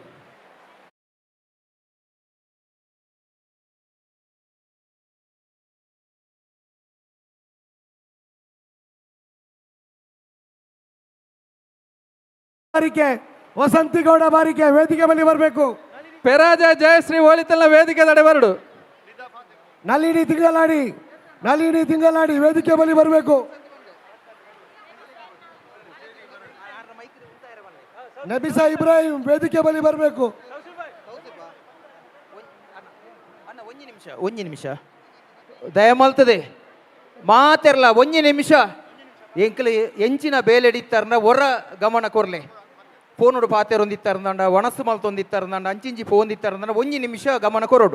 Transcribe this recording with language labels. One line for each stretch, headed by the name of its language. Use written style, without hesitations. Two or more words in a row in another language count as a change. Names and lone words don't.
Kannada: ಬಾರಿಕೆ ವಸಂತಿಗೌಡ ಬಾರಿಕೆ ವೇದಿಕೆ ಬಳಿ ಬರಬೇಕು.
Tulu: ಪೆರಾಜ ಜಯಶ್ರೀ ಹೋಲಿತೆಲ್ಲ ವೇದಿಕೆ ತಡೆ ಬರಡು.
Kannada: ನಳಿನಿ ತಿಂಗಳಾಡಿ, ನಳಿನಿ ತಿಂಗಳಾಡಿ ವೇದಿಕೆ ಬಳಿ ಬರಬೇಕು. ನಬಿಸಾ ಇಬ್ರಾಹಿಂ ವೇದಿಕೆ ಬಳಿ ಬರಬೇಕು.
Tulu: ಒಂಜಿ ನಿಮಿಷ ದಯಮಲ್ತದೆ ಮಾತೆರ್ಲ ಒಂಜಿ ನಿಮಿಷ ಎಂಕಲು ಎಂಚಿನ ಬೇಲೆಡಿತ್ತಾರನ ಹೊರ ಗಮನ ಕೊರ್ಲೆ ಫೋನುಡು ಪಾತೆರೊಂದಿತ್ತಾರಂದ ಒಣಸು ಮಲ್ತೊಂದಿತ್ತಾರಂದ ಅಂಚಿಂಚಿ ಫೋನ್ದಿತ್ತಾರಂದ ಒಂಜಿ ನಿಮಿಷ ಗಮನ ಕೊರೋಡು.